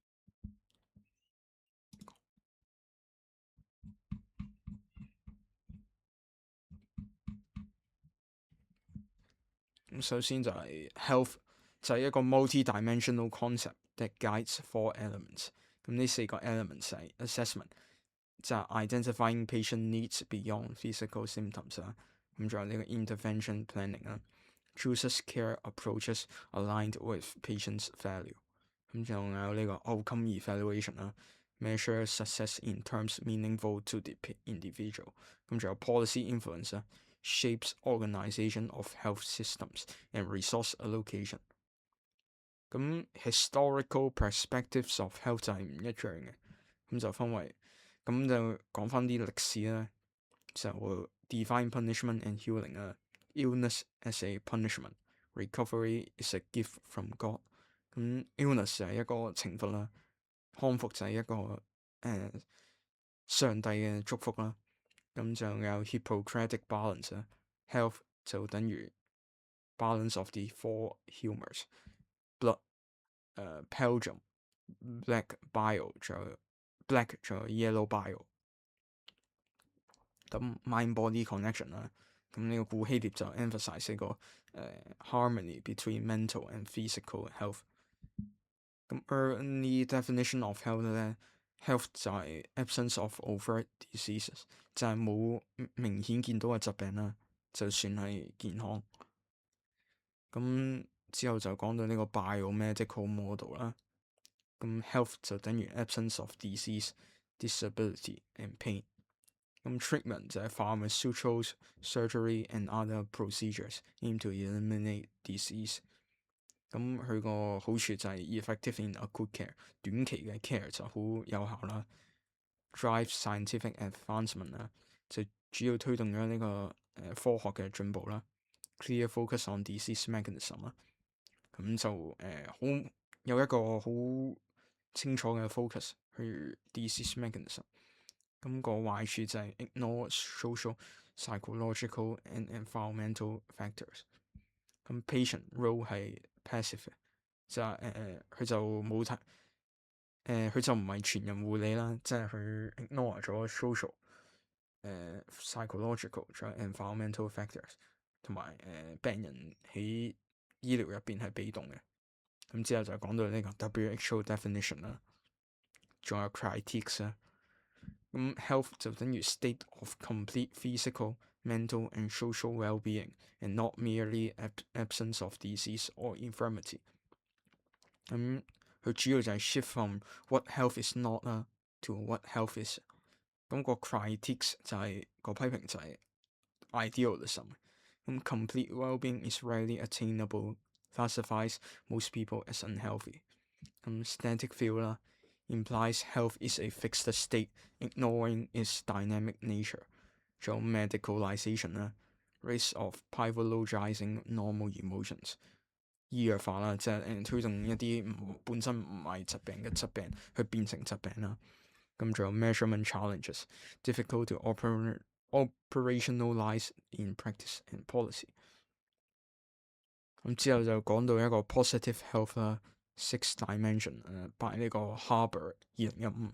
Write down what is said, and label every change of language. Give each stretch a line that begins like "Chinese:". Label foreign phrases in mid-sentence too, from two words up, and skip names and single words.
Cantonese: 咁首先就係
English: health，
Cantonese: 就係一個
English: multi-dimensional concept that guides 4 elements。
Cantonese: 咁呢4個
English: elements 係 assessment， 就係 identifying patient needs beyond physical symptoms 啦。
Cantonese: 咁仲有呢個
English: intervention planning 啦，chooses care approaches aligned with patient's value。
Cantonese: 咁仲有呢個
English: outcome evaluation 啦，measure success in terms meaningful to the individual。
Cantonese: 咁仲有
English: policy influence 啦，shapes organization of health systems and resource allocation。
Cantonese: 咁
English: historical perspectives of health
Cantonese: 就係唔一樣嘅，咁就分為咁就講翻啲歷史啦，就
English: define punishment and healing
Cantonese: 啦。
English: illness as a punishment, recovery is a gift from God。
Cantonese: 咁 illness 就係一個懲罰啦，康復就係一個上帝嘅祝福啦。咁就有
English: Hippocratic balance 啦，health 就等於 balance of the four humours，blood、Belgium、black bile 仲有 black 仲有 yellow bile。咁 mind body connection 啦，
Cantonese: 咁呢個古希臘就
English: emphasize 呢個 harmony between mental and physical health。咁 early definition of health 咧，health 就係 absence of overt diseases，
Cantonese: 就係冇明顯見到嘅疾病啦，就算係健康。咁之後就講到呢個
English: biomedical model
Cantonese: 啦。
English: 咁 health 就等於 absence of disease、disability and pain。咁 treatment 就係 pharmaceuticals、surgery and other procedures aim to eliminate disease。
Cantonese: 咁佢個好處就係
English: effective in acute care，
Cantonese: 短期嘅 care 就好有效啦。
English: drive scientific advancement
Cantonese: 啦，就主要推動咗呢個科學嘅進步啦。
English: clear focus on disease mechanism
Cantonese: 啦，咁就好有一個好清楚嘅 focus 去
English: disease mechanism。
Cantonese: 咁個壞處就係
English: ignore social、psychological and environmental factors。
Cantonese: 咁
English: patient role
Cantonese: 係 passive，就係佢就冇睇佢就唔係全人護理啦，即係佢 ignore 咗
English: social、psychological
Cantonese: 仲有
English: environmental factors，
Cantonese: 同埋病人喺醫療入邊係被動嘅。咁之後就講到呢個
English: WHO definition
Cantonese: 啦，仲有 critiques 啦。
English: 咁 health 就等於 state of complete physical, mental and social well-being and not merely absence of disease or infirmity。
Cantonese: 咁佢主要就係
English: shift from what health is not 啦 to what health is。
Cantonese: 咁個 critiques 就係個批評就係 idealism。
English: 咁 complete well-being is rarely attainable, classifies most people as unhealthy。咁 static view 啦，implies health is a fixed state, ignoring its dynamic nature。仲有 medicalization 啦 ，risk of pathologizing normal emotions。
Cantonese: 醫藥化啦，即係推動一啲本身唔係疾病嘅疾病去變成疾病啦。
English: 咁仲有 measurement challenges, difficult to operationalize in practice and policy。
Cantonese: 咁之後就講到一個
English: positive health
Cantonese: 啦，
English: six dimension by
Cantonese: 呢個 Harbour 2015。